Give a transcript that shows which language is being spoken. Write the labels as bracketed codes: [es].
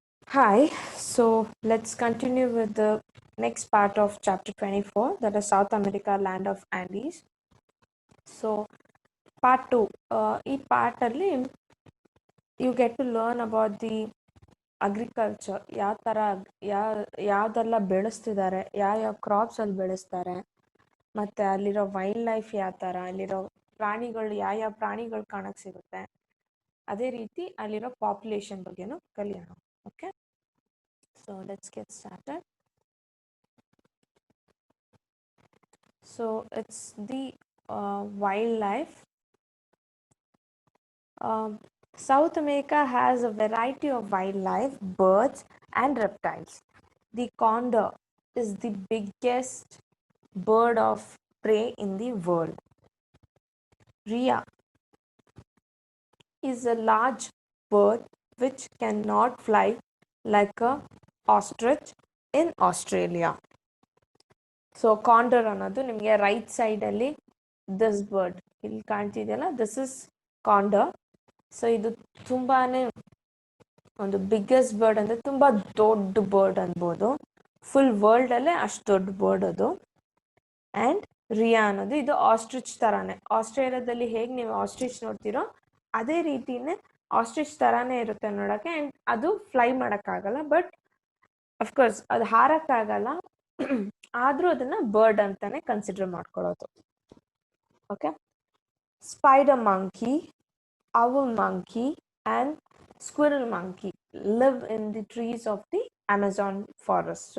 [en] Hi, so let's continue with the next part of chapter 24, that is South America, land of Andes. [kn] So, part 2, ಈ part ಅಲ್ಲಿ [en] you get to learn about the agriculture, [kn] ಯಾವ ಥರ ಯಾವುದೆಲ್ಲ ಬೆಳೆಸ್ತಿದ್ದಾರೆ, ಯಾವ crops ಅಲ್ಲಿ ಬೆಳೆಸ್ತಾರೆ, ಮತ್ತು ಅಲ್ಲಿರೋ ವೈಲ್ಡ್ ಲೈಫ್ ಯಾವ ಥರ, ಅಲ್ಲಿರೋ ಪ್ರಾಣಿಗಳು ಯಾವ ಪ್ರಾಣಿಗಳು ಕಾಣಕ್ಕೆ ಸಿಗುತ್ತೆ, ಅದೇ ರೀತಿ ಅಲ್ಲಿರೋ ಪಾಪ್ಯುಲೇಷನ್ ಬಗ್ಗೆನೂ ಕಲಿಯೋಣ. [en] Okay, so let's get started. So it's the wildlife. South America has a variety of wildlife, birds and reptiles. The condor is the biggest bird of prey in the world. Rhea is a large bird which cannot fly like a ostrich in Australia. [kn] So condor ಅನ್ನೋದು ನಿಮಗೆ right ಸೈಡಲ್ಲಿ this bird ಇಲ್ಲಿ ಕಾಣ್ತಿದೆಯಲ್ಲ, [en] This is condor. [kn] So ಇದು ತುಂಬಾ ಒಂದು biggest bird ಅಂದರೆ ತುಂಬ ದೊಡ್ಡ ಬರ್ಡ್ ಅನ್ಬೋದು, ಫುಲ್ ವರ್ಲ್ಡಲ್ಲೇ ಅಷ್ಟು ದೊಡ್ಡ ಬರ್ಡ್ ಅದು. ಆ್ಯಂಡ್ ರಿಯಾ ಅನ್ನೋದು ಇದು ಆಸ್ಟ್ರಿಚ್ ಥರಾನೇ, ಆಸ್ಟ್ರೇಲಿಯಾದಲ್ಲಿ ಹೇಗೆ ನೀವು ಆಸ್ಟ್ರಿಚ್ ನೋಡ್ತೀರೋ ಅದೇ ರೀತಿನೇ ಆಸ್ಟ್ರಿಚ್ ಥರಾನೇ ಇರುತ್ತೆ ನೋಡೋಕ್ಕೆ. ಆ್ಯಂಡ್ ಅದು ಫ್ಲೈ ಮಾಡೋಕ್ಕಾಗಲ್ಲ, ಬಟ್ ಅಫ್ಕೋರ್ಸ್ ಅದು ಹಾರಕ್ಕಾಗಲ್ಲ, ಆದರೂ ಅದನ್ನ ಬರ್ಡ್ ಅಂತಾನೆ ಕನ್ಸಿಡರ್ ಮಾಡ್ಕೊಳ್ಳೋದು. [en] Okay, spider monkey, owl monkey and squirrel monkey live in the trees of the Amazon forest.